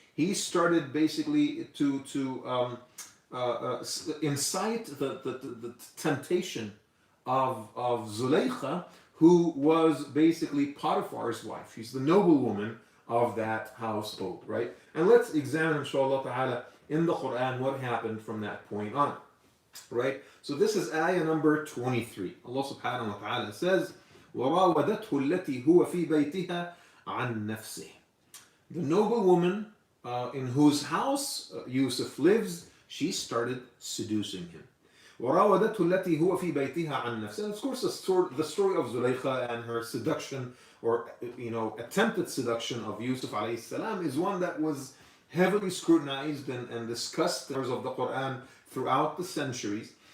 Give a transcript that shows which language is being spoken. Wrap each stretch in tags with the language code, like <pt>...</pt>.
<en>He started basically to incite the temptation of Zulaykha, who was basically Potiphar's wife. She's the noblewoman of that household, right? And let's examine, inshallah ta'ala, in the Quran what happened from that point on, right? So this is ayah number 23. Allah subhanahu wa ta'ala says,</en> <ar>وَرَاوَدَتْهُ الَّتِي هُوَ فِي بَيْتِهَا عَنْ نَفْسِهِ.</ar> <en>The noblewoman in whose house Yusuf lives, she started seducing him.</en> <ar>وَرَاوَدَتْهُ الَّتِي هُوَ فِي بَيْتِهَا عَنْ نَفْسِهِ.</ar> <en>And of course, the story of Zulaykha and her seduction, or attempted seduction of Yusuf alayhi salam, is one that was heavily scrutinized and discussed in of the Quran throughout the centuries.</en>